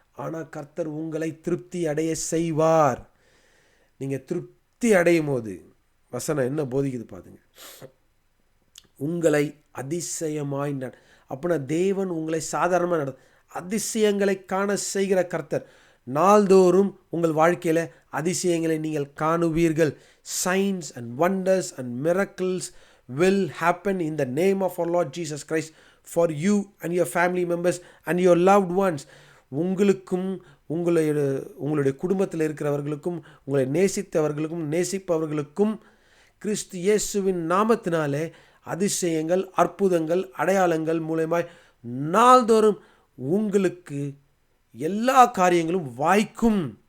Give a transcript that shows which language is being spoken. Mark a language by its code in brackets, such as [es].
[ta] ஆனால் கர்த்தர் உங்களை திருப்தி அடைய செய்வார். நீங்கள் திருப்தி அடையும் போது வசனம் என்ன போதிக்குது பாருங்க. உங்களை அதிசயமாய் அப்படின்னா தேவன் உங்களை சாதாரணமாக அதிசயங்களை காண செய்கிற கர்த்தர். நாள்தோறும் உங்கள் வாழ்க்கையில் அதிசயங்களை நீங்கள் காணுவீர்கள். [en] Signs and wonders and miracles will happen in the name of our Lord Jesus Christ for you and your family members and your loved ones. [ta] உங்களுக்கும் உங்களுடைய குடும்பத்தில் இருக்கிறவர்களுக்கும் உங்களை நேசித்தவர்களுக்கும் நேசிப்பவர்களுக்கும் கிறிஸ்து இயேசுவின் நாமத்தினாலே அதிசயங்கள், அற்புதங்கள், அடையாளங்கள் மூலமாய் நாள்தோறும் உங்களுக்கு எல்லா காரியங்களும் வாய்க்கும்.